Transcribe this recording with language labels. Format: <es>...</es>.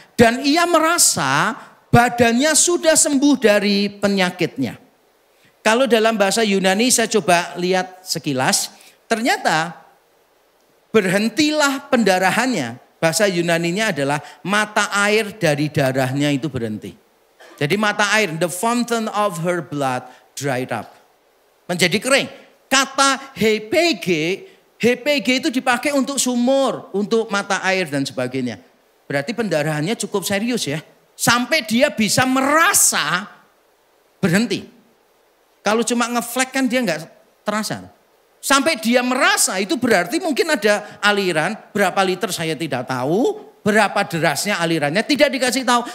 <id>Dan ia merasa badannya sudah sembuh dari penyakitnya. Kalau dalam bahasa Yunani saya coba lihat sekilas. Ternyata berhentilah pendarahannya. Bahasa Yunaninya adalah mata air dari darahnya itu berhenti. Jadi mata air,</id> <en>the fountain of her blood dried up.</en> <id>Menjadi kering. Kata HPG itu dipakai untuk sumur, untuk mata air dan sebagainya. Berarti pendarahannya cukup serius ya. Sampai dia bisa merasa berhenti. Kalau cuma ngeflag kan dia nggak terasa. Sampai dia merasa itu berarti mungkin ada aliran, berapa liter saya tidak tahu, berapa derasnya alirannya tidak dikasih tahu.</id>